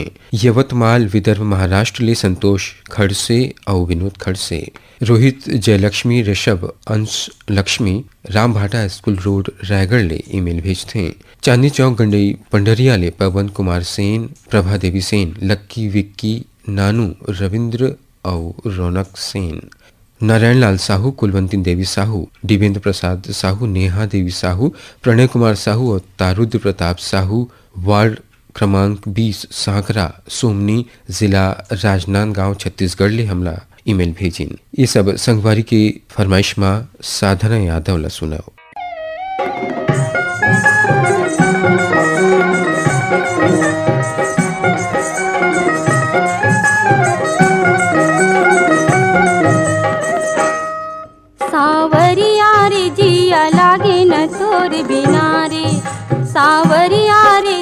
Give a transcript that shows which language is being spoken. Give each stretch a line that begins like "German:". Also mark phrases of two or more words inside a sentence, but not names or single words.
Chhattisgarhi: यवतमाल विदर्भ महाराष्ट्र ले संतोष खड़से और विनोद खड़से। रोहित जयलक्ष्मी, ऋषभ, अंश लक्ष्मी, राम भाटा स्कूल रोड रायगढ़ ले ईमेल भेजते। चांदनी चौक गंडई पंडरिया ले पवन कुमार सेन, प्रभा देवी सेन, लक्की विक्की, नानू, रविंद्र और रौनक सेन। नारायण लाल साहू, कुलवंती देवी साहू, दिवेंद्र प्रसाद साहू, नेहा देवी साहू, प्रणय कुमार साहू और तारुद्र प्रताप साहू, वार्ड क्रमांक 20 सांकरा, सोमनी, जिला राजनांदगांव छत्तीसगढ़ ले हमला ईमेल भेजिन। ये सब संगवारी के फरमाइश माँ साधना यादव ला सुनाओ। सावरिया रे जिया लागे न तोर बिना रे, सावरिया रे